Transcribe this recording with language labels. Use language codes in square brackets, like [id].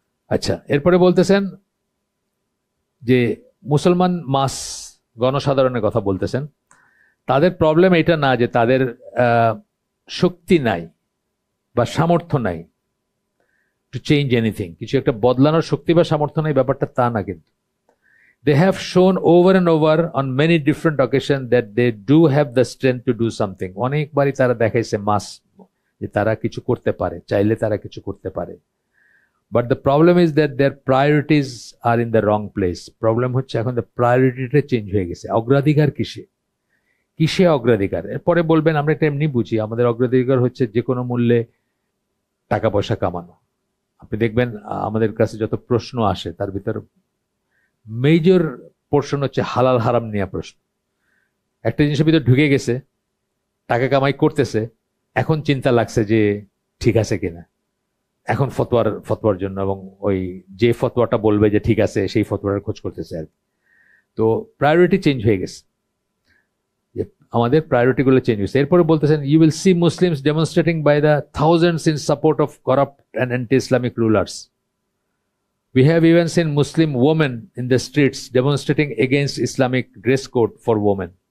[bn] আচ্ছা, এরপরে বলতেছেন যে মুসলমান মাস গণসাধারণের কথা বলতেছেন, তাদের প্রবলেম এটা না যে তাদের শক্তি নাই বা সামর্থ্য নাই [en] to change anything, [bn] কিছু একটা বদলানোর শক্তি বা সামর্থ্য নাই, ব্যাপারটা তা না। [en] কিন্তু they have shown over and over on many different occasions that they do have the strength to do something. [bn] অনেকবারই তারা দেখাইছে মাস যে তারা কিছু করতে পারে, চাইলে তারা কিছু করতে পারে। [en] But the problem is that their priorities are in the wrong place. [bn] Problem হচ্ছে এখন দ্য প্রায়োরিটিটা চেঞ্জ হয়ে গেছে। অগ্রাধিকার কিসে কিসে অগ্রাধিকার? এরপরে বলবেন আমরা এটা এমনি বুঝি, আমাদের অগ্রাধিকার হচ্ছে যে কোনো মূল্যে টাকা পয়সা কামানো। আপনি দেখবেন আমাদের কাছে যত প্রশ্ন আসে তার ভিতর মেজর পোর্শন হচ্ছে হালাল হারাম নিয়ে প্রশ্ন। একটা জিনিসের ভিতর ঢুকে গেছে, টাকা কামাই করতেছে, এখন চিন্তা লাগছে যে ঠিক আছে কিনা, এখন ফতোয়ার জন্য, এবং ওই যে ফতোয়াটা বলবে যে ঠিক আছে সেই ফতোয়ার খোঁজ করতেছে আর কি। তো প্রায়োরিটি চেঞ্জ হয়ে গেছে, আমাদের প্রায়োরিটি গুলো চেঞ্জ হয়েছে। এরপরে বলতেছেন [en] You will see Muslims demonstrating by the thousands in support of corrupt and anti Islamic rulers. We have even seen Muslim women in the streets demonstrating against Islamic dress code for women.